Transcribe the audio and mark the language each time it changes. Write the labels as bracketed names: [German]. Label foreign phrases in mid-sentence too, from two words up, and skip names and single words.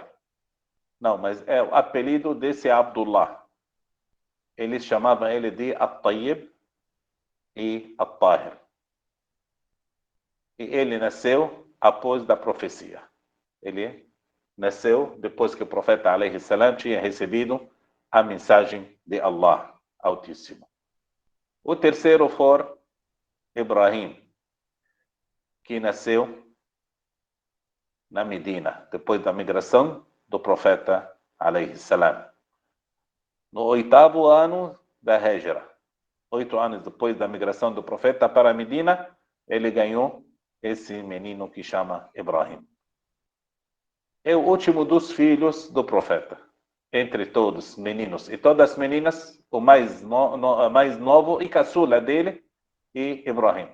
[Portuguese] Não, mas é o apelido desse Abdullah. Eles chamavam ele de At-Tayyib e At-Tahir. E ele nasceu após da profecia. Ele nasceu depois que o profeta [Arabic] عليه السلام [Portuguese] tinha recebido a mensagem de Allah Altíssimo. O terceiro foi Ibrahim, que nasceu na Medina, depois da migração do profeta [Arabic] عليه السلام. [Portuguese] No 8º ano da Hijra, 8 anos depois da migração do profeta para a Medina, ele ganhou esse menino que chama Ibrahim. É o último dos filhos do profeta. Entre todos, meninos e todas as meninas, o mais novo e caçula dele e Ibrahim.